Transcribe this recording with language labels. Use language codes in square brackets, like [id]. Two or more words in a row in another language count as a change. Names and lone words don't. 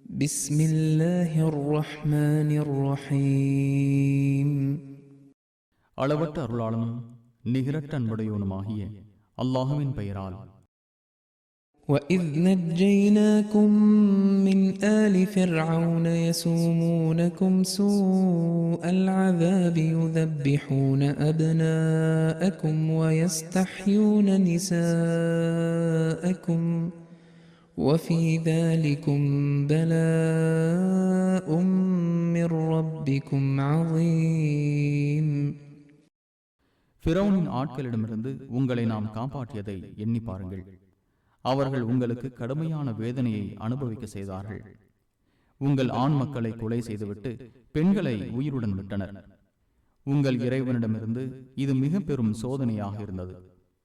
[ar] بسم الله الرحمن الرحيم [ta] அளவற்ற அருளாளனும் நிகரற்ற அன்புடையவனுமாகிய அல்லாஹுவின் பெயரால். [ar] وَإِذْ نَجَّيْنَاكُمْ مِنْ آلِ فِرْعَوْنَ يَسُومُونَكُمْ سُوءَ الْعَذَابِ يُذَبِّحُونَ أَبْنَاءَكُمْ وَيَسْتَحْيُونَ نِسَاءَكُمْ وَفِي ذَلِكُمْ بَلَاءٌ مِّن رَّبِّكُمْ عَظِيمٌ. [ta] ஃபிரௌனின் ஆட்களிடமிருந்து உங்களை நாம் காப்பாற்றியதை எண்ணி பாருங்கள். அவர்கள் உங்களுக்கு கடுமையான வேதனையை அனுபவிக்க செய்தார்கள். உங்கள் ஆண் மக்களை கொலை செய்துவிட்டு பெண்களை உயிருடன் விட்டனர். உங்கள் இறைவனிடமிருந்து இது மிக பெரும் சோதனையாக இருந்தது.